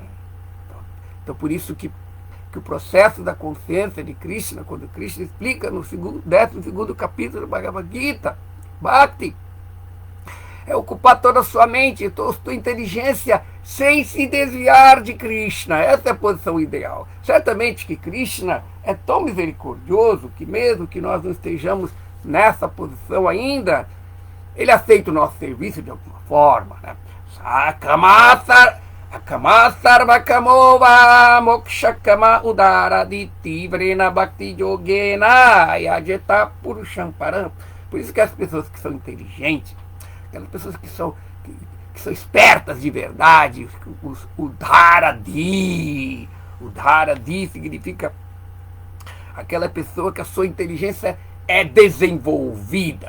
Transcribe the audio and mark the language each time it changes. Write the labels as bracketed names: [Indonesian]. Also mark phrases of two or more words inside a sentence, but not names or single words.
[Portuguese] Então por isso que o processo da consciência de Krishna, quando Krishna explica no 12º capítulo do Bhagavad Gita, Bhakti, é ocupar toda a sua mente, toda a sua inteligência, sem se desviar de Krishna. Essa é a posição ideal. Certamente que Krishna é tão misericordioso que mesmo que nós não estejamos nessa posição ainda, ele aceita o nosso serviço de alguma forma, né? [Sanskrit] अकाम सर्वकामोव मोक्षकाम उदारदिति व्रेण भक्ति योगेन यजेत पुरुषम् परम्. [Portuguese] Por isso que as pessoas que são inteligentes, aquelas pessoas que são espertas de verdade, o dharadi significa aquela pessoa que a sua inteligência é desenvolvida.